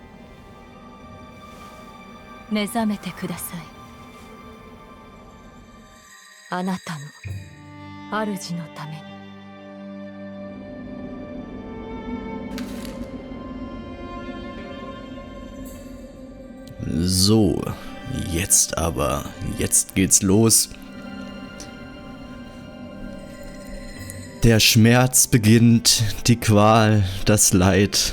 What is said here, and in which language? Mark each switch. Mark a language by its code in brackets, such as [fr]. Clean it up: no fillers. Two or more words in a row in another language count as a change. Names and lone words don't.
[ja] 目覚めてください。あなたの主のために。 [de] So, jetzt geht's los. Der Schmerz beginnt, die Qual, das Leid.